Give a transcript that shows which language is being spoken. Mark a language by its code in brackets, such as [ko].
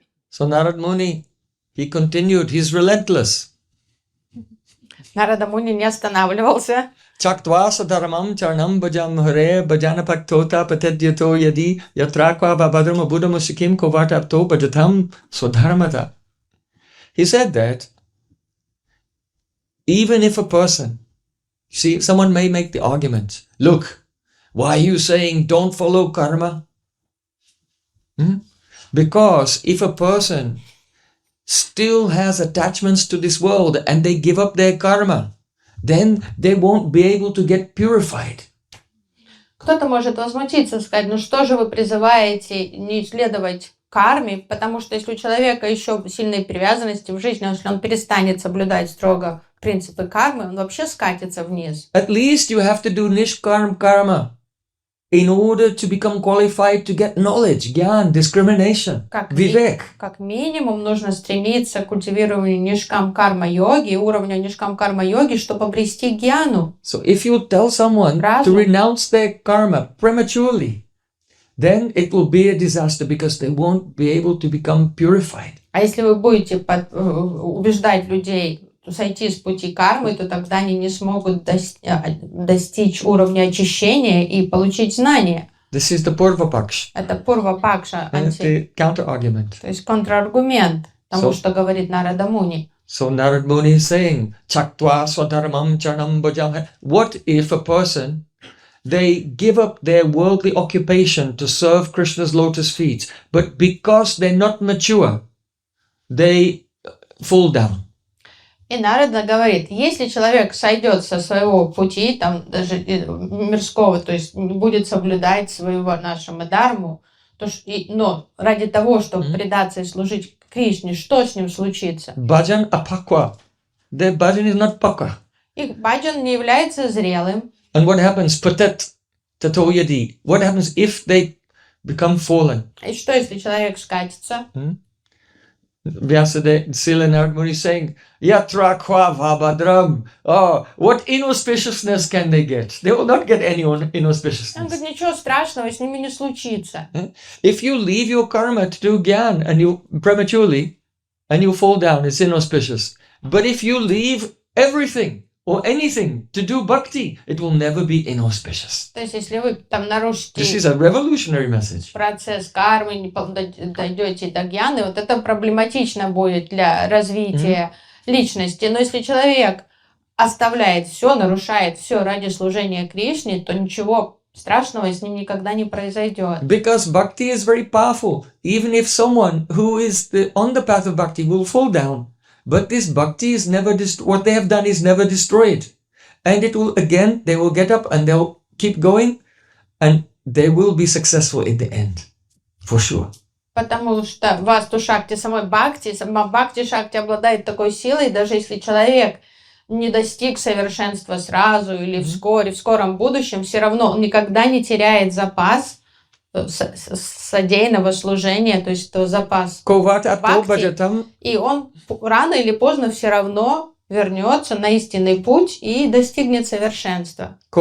[en] So Narad Muni, he continued, he's relentless. [ru] Нарада Муни не останавливался. [sa] Chaktvasa dharamam charnam bhajam hare bhajana paktota patedyato yadi yatrakva babhadrama buddhamusikim kovartapto bhajatam swadharmata. [en] He said that even if a person, see, someone may make the argument, look, why are you saying don't follow karma? Because if a person still has attachments to this world and they give up their karma, then they won't be able to get purified. [ru] Кто-то может возмутиться, сказать, ну что же вы призываете не следовать карме, потому что если у человека еще сильные привязанности в жизни, если он перестанет соблюдать строго принципы кармы, он вообще скатится вниз. [en] At least you have to do nishkarma karma in order to become qualified to get knowledge, gyan, discrimination, vivek. [ru] Как минимум нужно стремиться к культивированию нишкам-карма-йоги, уровню нишкам-карма-йоги, чтобы обрести гьяну. [en] So if you tell someone to renounce their karma prematurely, then it will be a disaster because they won't be able to become purified. [ru] А если вы будете убеждать людей сойти с пути кармы, то тогда они не смогут достичь уровня очищения и получить знания. [en] This is the Purva Paksh. [ru] Это Пурва Пакша, [en] the counter-argument. [ru] То есть контраргумент тому, что говорит Нарада Муни. [en] So Narad Muni is saying, [sa] Chaktva swadharmam charnam bhajam. [en] What if a person, they give up their worldly occupation to serve Krishna's lotus feet, but because they're not mature, they fall down. [ru] И Нарада говорит, если человек сойдет со своего пути, там даже мирского, то есть не будет соблюдать своего нашего дхарму, но ради того, чтобы предаться и служить Кришне, что с ним случится? [sa] Bhajan apakwa. [en] Their bhajan is not pakwa. [ru] Их баджан не является зрелым. [en] And what happens? [sa] Patat tato yadi. [en] What happens if they become fallen? [ru] И что, если человек скатится? [en] Vyāsadeva, Srila Narad Muni is saying, [sa] Yatra kwa vabhadram. [en] Oh, what inauspiciousness can they get? They will not get any [ru] Он [en] inauspiciousness. [ru] говорит, ничего страшного с ними не случится. [en] If you leave your karma to do gyan and you prematurely and you fall down, it's inauspicious. But if you leave everything or anything to do bhakti, it will never be inauspicious. [ru] То есть, если вы там нарушите [en] This is a revolutionary message. [ru] процесс кармы, не дойдете до гьяны, вот это проблематично будет для развития личности. Но если человек оставляет все, нарушает все ради служения Кришне, то ничего страшного с ним никогда не произойдет. [en] Because bhakti is very powerful. Even if someone who is on the path of bhakti will fall down, but this bhakti is never what they have done is never destroyed. And it will again, they will get up and they'll keep going and they will be successful in the end. For sure. [ru] Потому что васту шакти, сама бхакти шакти обладает такой силой, даже если человек не достиг совершенства сразу или вскоре, в скором будущем, все равно он никогда не теряет запас содеянного служения, то есть то запас бхакти, и он рано или поздно все равно вернется на истинный путь и достигнет совершенства.